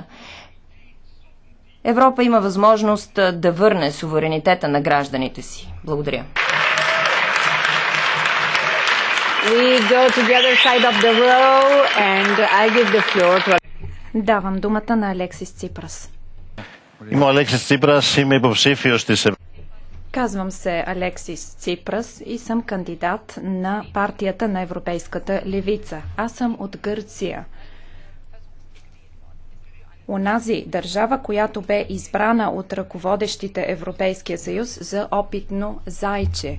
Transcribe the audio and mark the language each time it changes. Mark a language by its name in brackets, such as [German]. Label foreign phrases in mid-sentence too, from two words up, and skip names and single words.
[Bulgarian] Европа има възможност да върне суверенитета на гражданите си. Благодаря. Давам думата на Алексис Ципрас. [Greek] Είμαι ο Αλέξης Τσίπρας, είμαι υποψήφιος της. [Bulgarian] Казвам се Алексис Ципрас и съм кандидат на партията на Европейската левица. Аз съм от Гърция. Онази държава, която бе избрана от ръководещите Европейския съюз за опитно зайче.